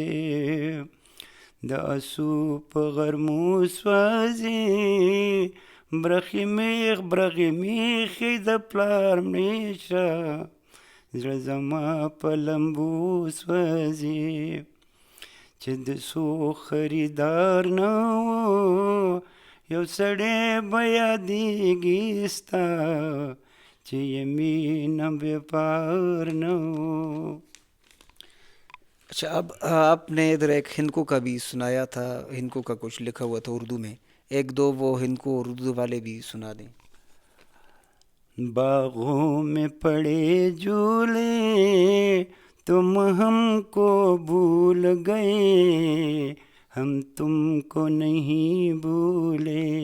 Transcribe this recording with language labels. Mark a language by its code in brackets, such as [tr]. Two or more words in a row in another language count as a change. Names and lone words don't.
[ps] د اسو په غرمو سوځي، برخې میخ د پلار مړې شه، زړه زما په لمبو سوځي چې د سو خریدار نه و یو سړی به یادېږي ستا چې یې مینه بېپار نه و. [ur] اچھا، اب آپ نے ادھر ایک ہندکو کا بھی سنایا تھا، ہندکو کا کچھ لکھا ہوا تھا اردو میں، ایک دو وہ ہندکو اردو والے بھی سنا دیں. باغوں میں پڑے جھولے تم ہم کو بھول گئے ہم تم کو نہیں بھولے